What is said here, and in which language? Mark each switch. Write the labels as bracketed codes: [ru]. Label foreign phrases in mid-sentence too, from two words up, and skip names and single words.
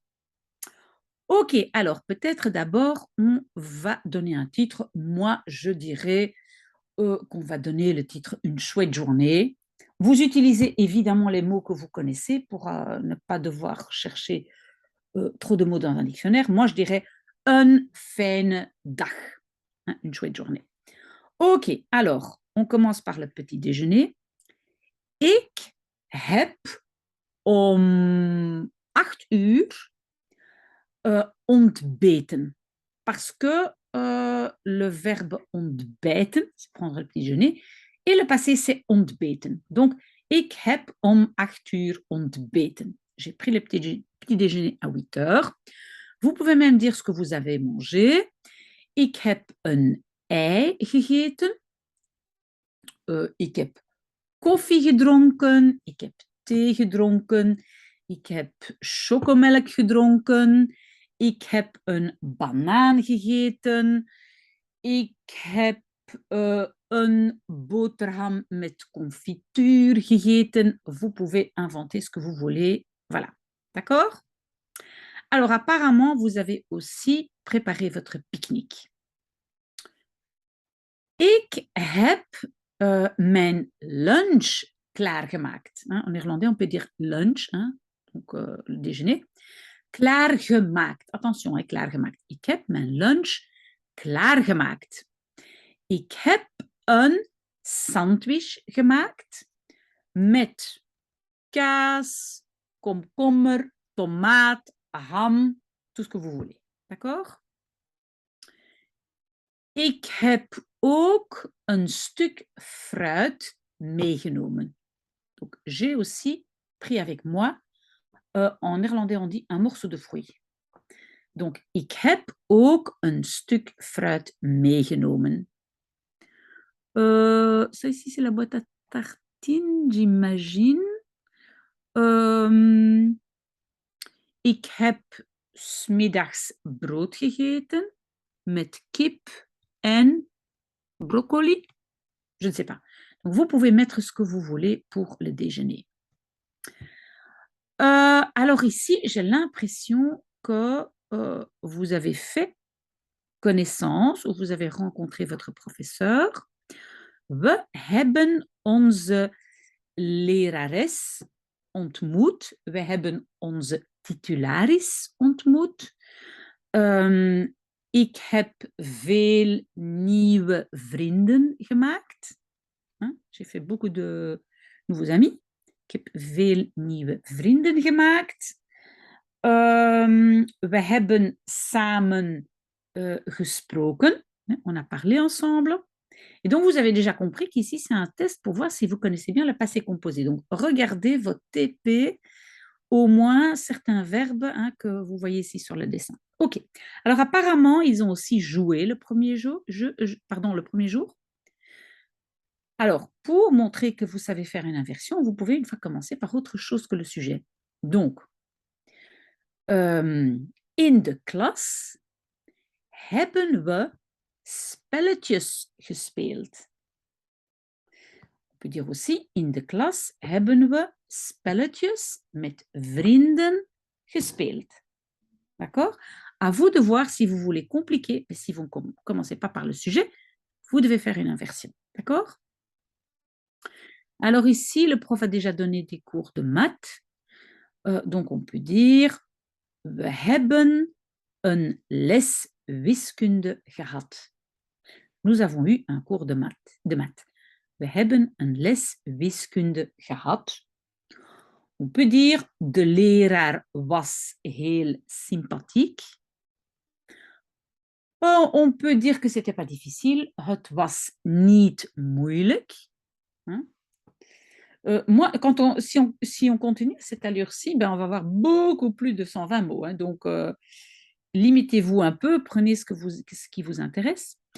[fr] Ok, alors peut-être d'abord, on va donner un titre. Moi, je dirais qu'on va donner le titre Une chouette journée. Vous utilisez évidemment les mots que vous connaissez pour ne pas devoir chercher trop de mots dans un dictionnaire. Moi, je dirais un [nl] fijne dag, [fr] hein, une chouette journée. Ok, alors, on commence par le petit déjeuner. [nl] Ik heb om 8 uur ontbeten. [fr] Parce que le verbe ontbijten, c'est prendre le petit déjeuner, et le passé, c'est ontbeten. Donc, [nl] ik heb om 8 uur ontbeten. [fr] J'ai pris le petit déjeuner à 8 heures. Vous pouvez même dire ce que vous avez mangé. [nl] Ik heb een ei gegeten. Ik heb koffie gedronken. Ik heb thee gedronken. Ik heb chocomelk gedronken. Ik heb een banaan gegeten. Ik heb een boterham met confituur gegeten. [fr] Vous pouvez inventer ce que vous voulez. Voilà. D'accord? Alors, apparemment, vous avez aussi préparé votre pique-nique. [nl] Ik heb mijn lunch klaargemaakt. [fr] En néerlandais, on peut dire lunch, hein, donc le déjeuner. Klaargemaakt. Attention, hein, [nl] klaargemaakt. Ik heb mijn lunch klaargemaakt. Ik heb een sandwich gemaakt met kaas, komkommer, tomaat, [fr] ham, tout ce que vous voulez. D'accord? [nl] Ik heb ook een stuk fruit meegenomen. [fr] Donc, j'ai aussi pris avec moi, en néerlandais on dit un morceau de fruit. Donc, [nl] ik heb ook een stuk fruit meegenomen. [fr] Ça ici, c'est la boîte à tartines, j'imagine. [nl] Ik heb 's middags brood gegeten met kip en brocoli. [fr] Je ne sais pas. Donc, vous pouvez mettre ce que vous voulez pour le déjeuner. Alors ici, j'ai l'impression que vous avez fait connaissance ou vous avez rencontré votre professeur. [nl] We hebben onze lerares ontmoet. We hebben onze titularis ontmoet. Ik heb veel nieuwe vrienden gemaakt. [fr] Hein? J'ai fait beaucoup de nouveaux amis. [nl] Ik heb veel nieuwe vrienden gemaakt. We hebben samen gesproken. [fr] On a parlé ensemble. Et donc, vous avez déjà compris qu'ici, c'est un test pour voir si vous connaissez bien le passé composé. Donc, regardez votre TP, au moins certains verbes que vous voyez ici sur le dessin. OK. Alors, apparemment, ils ont aussi joué le premier jour. Le premier jour. Alors, pour montrer que vous savez faire une inversion, vous pouvez une fois commencer par autre chose que le sujet. Donc, [nl] in de klas hebben we spelletjes gespeeld. [fr] On peut dire aussi, [nl] in de klas hebben we spelletjes met vrienden gespeeld. [fr] D'accord? À vous de voir si vous voulez compliquer, mais si vous ne commencez pas par le sujet, vous devez faire une inversion. D'accord? Alors ici, le prof a déjà donné des cours de maths. Donc on peut dire, [nl] we hebben een les wiskunde gehad. [fr] Nous avons eu un cours de maths. [nl] We hebben een les wiskunde gehad. [fr] On peut dire, [nl] de leraar was heel sympathiek. [fr] On peut dire que c'était pas difficile. [nl] Het was niet moeilijk. [fr] Hein? Moi, si on continue à cette allure-ci, ben, on va avoir beaucoup plus de 120 mots. Hein, donc, limitez-vous un peu, prenez ce qui vous intéresse.